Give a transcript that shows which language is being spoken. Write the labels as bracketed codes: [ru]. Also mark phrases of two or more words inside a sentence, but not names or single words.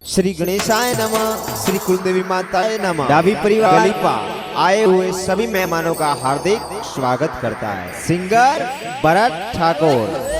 [sa] श्री गणेशाय नमः, श्री कुलदेवी माताए नमः। [hi] डाभी परिवार गलीपा आए हुए सभी मेहमानों का हार्दिक स्वागत करता है सिंगर भरत ठाकुर।